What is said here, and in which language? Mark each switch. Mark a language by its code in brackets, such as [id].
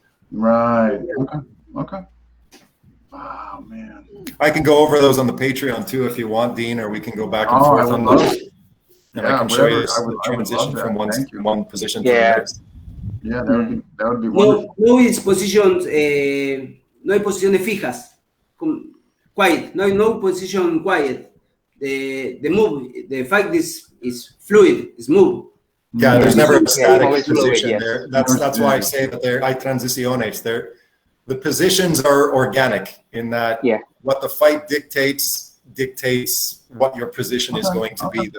[en] Right. Okay. Wow, man. I can go over those on the Patreon too if you want, Dean, or we can go back and forth on those. And I can show you the transition from one position to the next. Yeah, that would be wonderful. No is positions, [es] no hay posiciones fijas. [en] Quiet. No position quiet. The move, the fight is fluid, is move. Yeah, there's never a static position there. That's why I say that [es] hay transiciones. [en] The positions are organic in that what the fight dictates what your position is going to be.